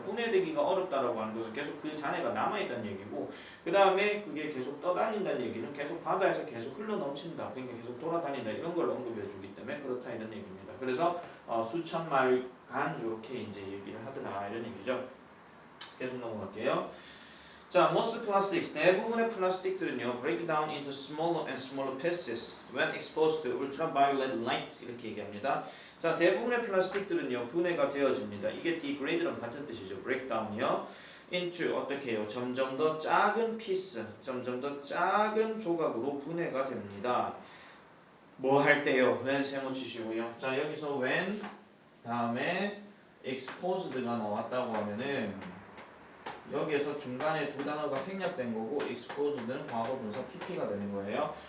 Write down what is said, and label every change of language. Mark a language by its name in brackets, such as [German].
[Korean] 분해되기가 어렵다라고 하는 것은 계속 그 잔해가 남아있다는 얘기고 그 다음에 그게 계속 떠다닌다는 얘기는 계속 바다에서 계속 흘러넘친다. 그러니까 계속 돌아다닌다 이런 걸 언급해 주기 때문에 그렇다 이런 얘기입니다. 그래서 수천 마일간 이렇게 이제 얘기를 하더라 이런 얘기죠. 계속 넘어갈게요. [English] 자, most plastics, [Korean] 대부분의 플라스틱들은요 [English] break down into smaller and smaller pieces when exposed to ultraviolet light [Korean] 이렇게 얘기합니다. 자, 대부분의 플라스틱들은요 분해가 되어집니다. 이게 degrade랑 같은 뜻이죠. breakdown이요. into 어떻게 해요? 점점 더 작은 piece, 점점 더 작은 조각으로 분해가 됩니다. 뭐 할 때요? when 세모 치시고요. 자, 여기서 when 다음에 exposed가 나왔다고 하면은 여기에서 중간에 두 단어가 생략된 거고 exposed는 과거 분사 pp가 되는 거예요.